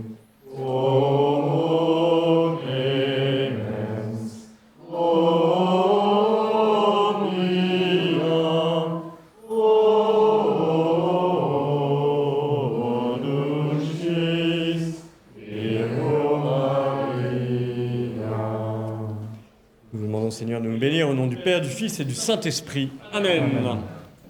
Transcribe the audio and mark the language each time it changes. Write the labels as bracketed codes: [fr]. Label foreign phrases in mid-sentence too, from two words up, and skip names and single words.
[la] O clemens, o omnia, o dulcis Virgo Maria. [fr] Nous vous demandons, Seigneur, de nous bénir au nom du Père, du Fils et du Saint-Esprit. Amen.